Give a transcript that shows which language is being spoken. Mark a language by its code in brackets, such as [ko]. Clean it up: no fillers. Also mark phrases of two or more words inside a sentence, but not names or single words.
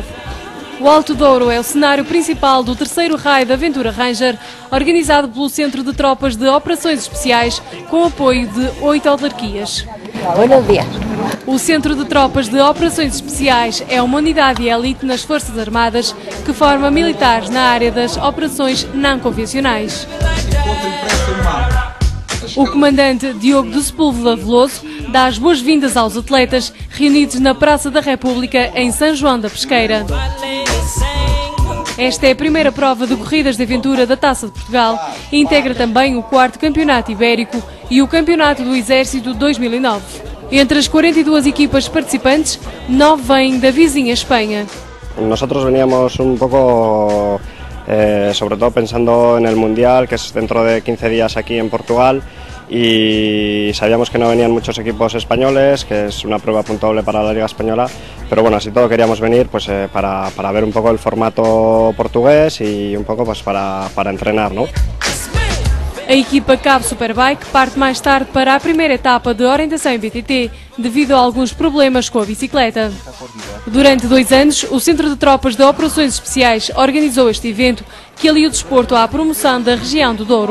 [pt] O Alto Douro é o cenário principal do terceiro raio da Aventura Ranger, organizado pelo Centro de Tropas de Operações Especiais, com apoio de 8 autarquias. [es] Buenos días. [pt] O Centro de Tropas de Operações Especiais é uma unidade elite nas Forças Armadas que forma militares na área das operações não convencionais. O comandante Diogo do Sepúlveda Veloso dá as boas-vindas aos atletas reunidos na Praça da República em São João da Pesqueira. Esta é a primeira prova de corridas de aventura da Taça de Portugal e integra também o 4º Campeonato Ibérico e o Campeonato do Exército 2009. Entre as 42 equipas participantes, 9 vêm da vizinha Espanha. [es] Nosotros veníamos un poco, sobre todo pensando en el Mundial, que es dentro de 15 días aquí en Portugal, y sabíamos que no venían muchos equipos españoles, que es una prueba puntuable para la Liga Española, pero bueno, así todo queríamos venir pues, para ver un poco el formato portugués y un poco pues, para entrenar, ¿no? [pt] A equipa Cabo Superbike parte mais tarde para a primeira etapa de orientação em BTT, devido a alguns problemas com a bicicleta. Durante 2 anos, o Centro de Tropas de Operações Especiais organizou este evento, que alia o desporto à promoção da região do Douro.